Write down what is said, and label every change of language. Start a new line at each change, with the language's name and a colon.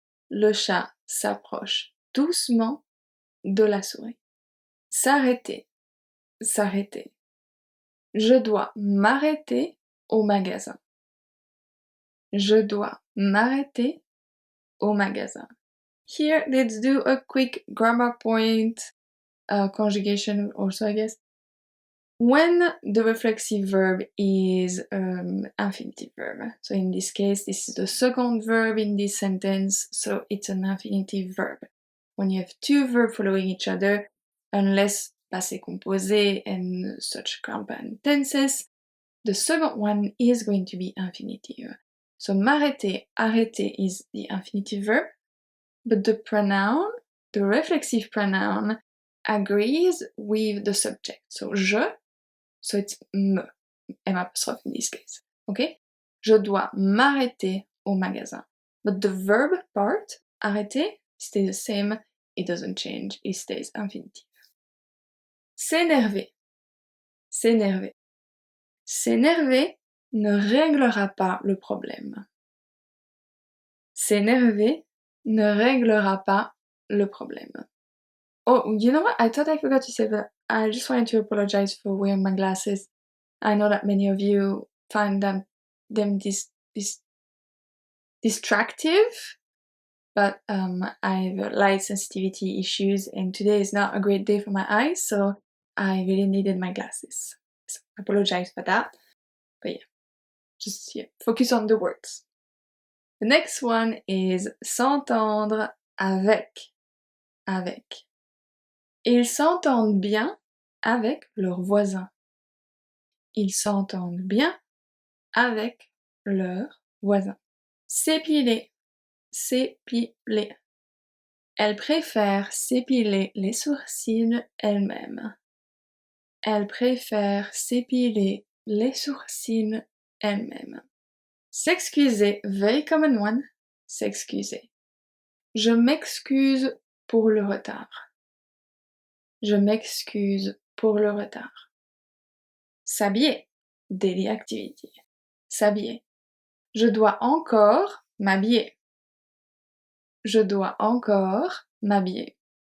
French: Le chat s'approche doucement de la souris. S'arrêter. S'arrêter. Je dois m'arrêter au magasin. Je dois m'arrêter au magasin.
English: Here, let's do a quick grammar point, conjugation also, I guess. When the reflexive verb is infinitive verb, so in this case, this is the second verb in this sentence, so it's an infinitive verb. When you have two verbs following each other, unless passé composé and such compound tenses, the second one is going to be infinitive. So m'arrêter, arrêter is the infinitive verb, but the pronoun, the reflexive pronoun, agrees with the subject. So je, so it's me, M apostrophe in this case. Okay?
French: Je dois m'arrêter au magasin.
English: But the verb part, arrêter, stays the same, it doesn't change, it stays infinitive.
French: S'énerver. S'énerver. S'énerver ne réglera pas le problème. S'énerver ne réglera pas le problème.
English: Oh, you know what? I thought I forgot to say that. I just wanted to apologize for wearing my glasses. I know that many of you find them distractive, but I have light sensitivity issues, and today is not a great day for my eyes, so I really needed my glasses. So I apologize for that. But yeah, just focus on the words. The next one is s'entendre avec. Avec.
French: Ils s'entendent bien avec leurs voisins. Ils s'entendent bien avec leurs voisins. S'épiler. S'épiler. Elle préfère s'épiler les sourcils elle-même. Elle préfère s'épiler les sourcils elle-même.
English: S'excuser, very common one.
French: S'excuser. Je m'excuse pour le retard. Je m'excuse pour le retard. S'habiller,
English: daily activity.
French: S'habiller. Je dois encore m'habiller. Je dois encore m'habiller.